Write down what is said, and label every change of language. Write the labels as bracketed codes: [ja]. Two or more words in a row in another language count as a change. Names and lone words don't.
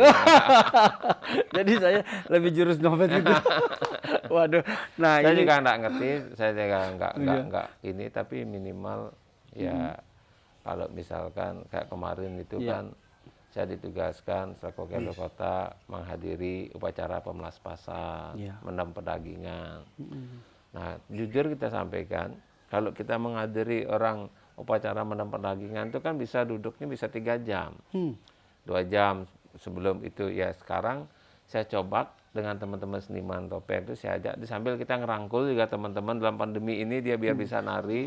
[id] Jadi saya lebih jurus nyopet gitu. Waduh. Nah, saya juga nggak ngerti, saya juga nggak ini, tapi minimal ya kalau misalkan kayak kemarin itu kan saya ditugaskan selaku wakil kota menghadiri upacara pemelaspasan, mendam pedagingan. Nah, jujur kita sampaikan, kalau kita menghadiri orang upacara mendam pedagingan itu kan bisa duduknya bisa 3 jam. 2 jam sebelum itu ya. Sekarang saya coba dengan teman-teman seniman topeng itu, saya ajak sambil kita ngerangkul juga teman-teman dalam pandemi ini, dia biar bisa nari.